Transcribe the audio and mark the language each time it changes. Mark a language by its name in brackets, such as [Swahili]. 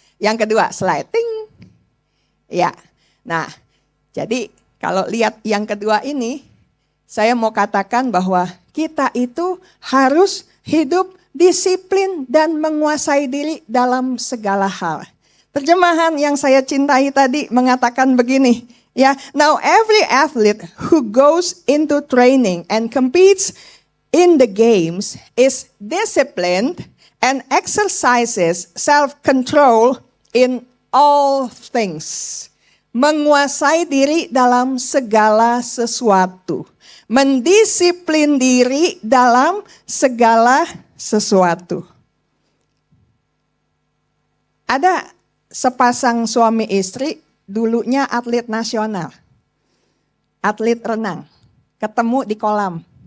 [Indonesian] Yang kedua, sliding. Ya, nah jadi kalau lihat yang kedua ini, saya mau katakan bahwa kita itu harus hidup disiplin dan menguasai diri dalam segala hal. Terjemahan yang saya cintai tadi mengatakan begini, ya, [English] now every athlete who goes into training and competes in the games is disciplined and exercises self-control in all things. [Indonesian] Menguasai diri dalam segala sesuatu. Mendisiplin diri dalam segala sesuatu. Ada sepasang suami istri, dulunya atlet nasional. Atlet renang. Ketemu di kolam.